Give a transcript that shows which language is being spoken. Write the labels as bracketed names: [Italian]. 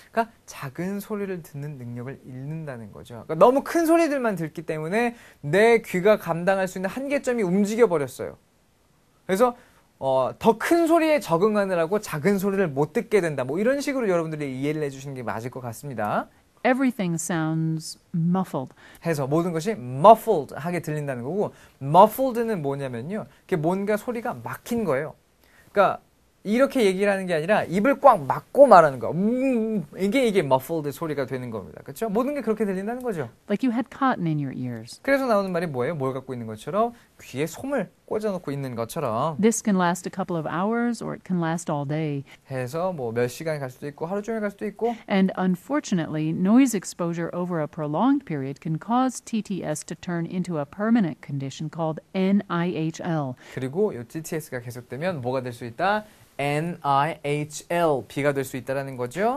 [Korean] 그러니까 작은 소리를 듣는 능력을 잃는다는 거죠. 그러니까 너무 큰 소리들만 듣기 때문에 내 귀가 감당할 수 있는 한계점이 움직여 버렸어요. 그래서 더 큰 소리에 적응하느라고 작은 소리를 못 듣게 된다. 뭐 이런 식으로 여러분들이 이해를 해주시는 게 맞을 것 같습니다. [English] Everything sounds muffled. [Korean] 해서 모든 것이 muffled 하게 들린다는 거고 muffled는 뭐냐면요. 그게 뭔가 소리가 막힌 거예요. 그러니까 이렇게 얘기를 하는 게 아니라 입을 꽉 막고 말하는 거. 이게 muffled 소리가 되는 겁니다. 그렇죠? 모든 게 그렇게 들린다는 거죠. [English] Like you had cotton in your ears. [Korean] 그래서 나오는 말이 뭐예요? 뭘 갖고 있는 것처럼 귀에 솜을 꽂아놓고 있는 것처럼 [English] This can last a couple of hours or it can last all day. [Korean] 해서 뭐 몇 시간이 갈 수도 있고 하루 종일 갈 수도 있고 [English] And unfortunately, noise exposure over a prolonged period can cause TTS to turn into a permanent condition called NIHL. [Korean] 그리고 이 TTS가 계속되면 뭐가 될 수 있다? NIHL, B가 될 수 있다는 거죠.